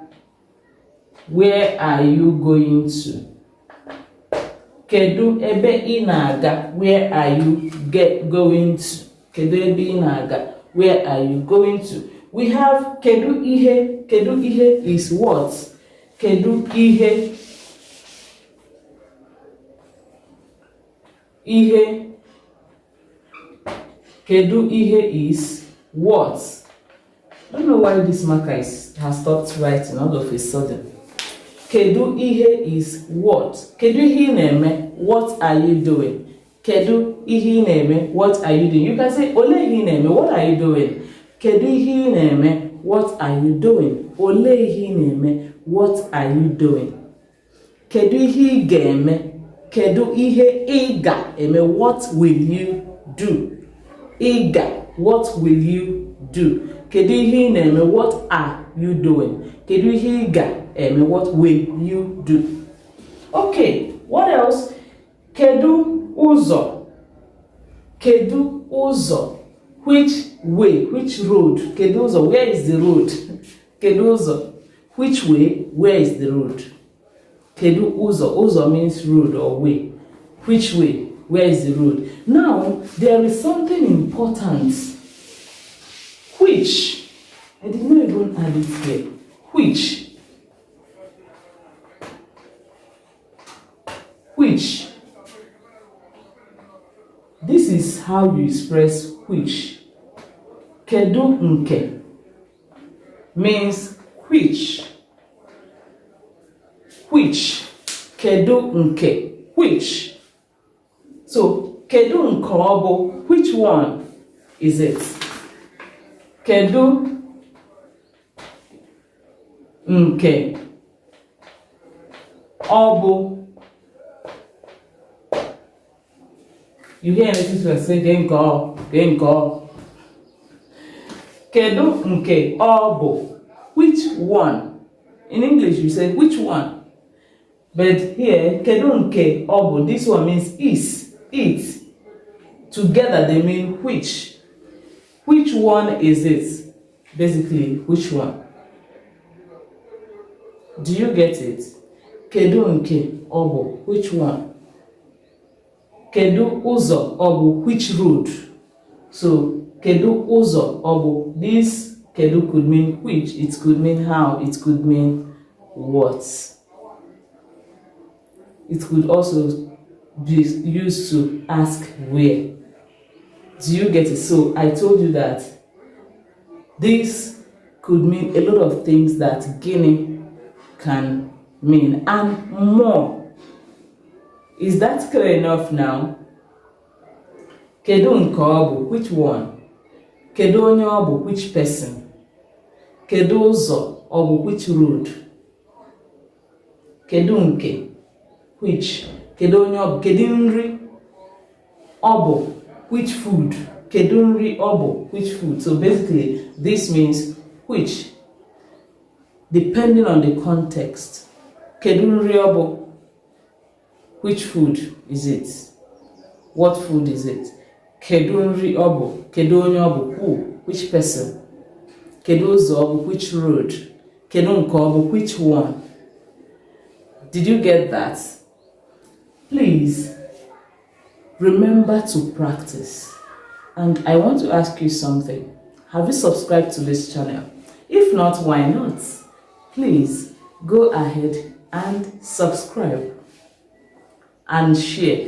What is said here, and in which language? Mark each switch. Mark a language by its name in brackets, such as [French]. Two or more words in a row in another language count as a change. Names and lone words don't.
[English] Where are you going to? [Igbo] Kedu ebe ị na-aga? [English] Where are you going to? [Igbo] Kedu ebe ị na-aga? [English] Where are you going to? We have [Igbo] kedu ihe. Kedu ihe [English] is what? [Igbo] Kedu ihe. Ihe. Kedu ihe [English] is what? I don't know why this marker has stopped writing all of a sudden. [Igbo] Kedu ihe [English] is what? [Igbo] Kedu ihe ị na-eme? [English] What are you doing? [Igbo] Kedu ihe ị na-eme? [English] What are you doing? You can say [Igbo] ole ihe ị na-eme? [English] What are you doing? [Igbo] Kedu ihe ị na-eme? [English] What are you doing? [Igbo] Ole ihe ị na-eme? [English] What are you doing? [Igbo] Kedu ihe ị ga-eme? Kedu ihe ị ga-eme? [English] What will you do? [Igbo] Ị ga, [English] what will you do? [Igbo] Kedu ihe ị na-eme? [English] What are you doing? [Igbo] Kedu ihe ị ga-eme? [English] What will you do? Okay, what else? [Igbo] Kedu ụzọ. Kedu ụzọ. [English] Which way? Which road? [Igbo] Kedu ụzọ. [English] Where is the road? [Igbo] Kedu ụzọ. [English] Which way? Where is the road? [Igbo] Kedu ụzọ. Ụzọ [English] means road or way. Which way? Where is the road? Now, there is something important. Which. I did not even add it here. Which. Which. This is how you express which. [Igbo] Kedu nke [English] means which. Which. [Igbo] Kedu nke. Which. So, kedu nke ọ bụ, [English] which one is it? [Igbo] Kedu nke ọ bụ. [English] You hear anything to say, [Igbo] nke ọ. Kedu nke ọ bụ. [English] Which one? In English, you say, which one? But here, [Igbo] kedu nke ọ bụ. [English] This one means is. It. Together they mean which. Which one is it? Basically, which one? Do you get it? [Igbo] Kedu nke ọ bụ. [English] Which one? [Igbo] Kedu ụzọ ọ bụ. [English] Which road? So, [Igbo] kedu ụzọ ọ bụ. [English] This kedu could mean which, it could mean how, it could mean what. It could also be used to ask where. Do you get it? So I told you that this could mean a lot of things that Guinea can mean and more. Is that clear enough now? [Igbo] Kedu nke ọ bụ. [English] Which one? [Igbo] Kedu onye ọ bụ. [English] Which person? [Igbo] Kedu ụzọ ọ bụ. [English] Which road? [Igbo] Kedu nke. Which. Kedu onye ọ bụ. Kedu nri ọ bụ. [English] Which food? [Igbo] Kedu nri ọ bụ. [English] Which food? So basically, this means which, depending on the context. [Igbo] Kedu nri ọ bụ. [English] Which food is it? What food is it? [Igbo] Kedu nri ọ bụ. Kedu onye ọ bụ. [English] Who? Which person? [Igbo] Kedu ụzọ ọ bụ. [English] Which road? [Igbo] Kedu nke ọ bụ. [English] Which one? Did you get that? Please remember to practice. And I want to ask you something. Have you subscribed to this channel? If not, why not? Please go ahead and subscribe and share.